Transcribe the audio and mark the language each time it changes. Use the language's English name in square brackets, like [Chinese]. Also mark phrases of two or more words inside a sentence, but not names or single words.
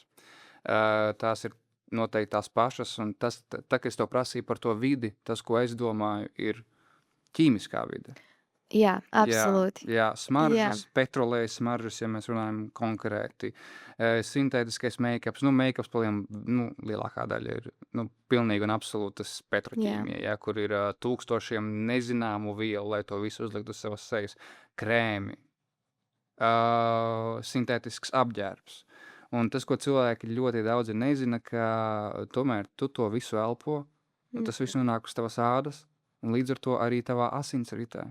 [Latvian] Tās ir noteikti tās pašas, un tas, kad es to prasīju par to vidi, tas, ko es domāju, ir ķīmiskā vide. Jā, absolūti. Jā, smaržas, petrolējas smaržas, ja mēs runājam konkrēti. Sintētiskais make-ups, make-ups lielākā daļa ir pilnīgi un absolūtas petroķīmija, kur ir tūkstošiem nezināmu vielu, lai to visu uzlikt uz savas sejas. Krēmi, sintētisks apģērbs. Un tas, ko cilvēki ļoti daudzi nezina, ka tomēr tu to visu elpo, un tas viss nonāk uz tavas ādas, un līdz ar to arī tavā asinsritē.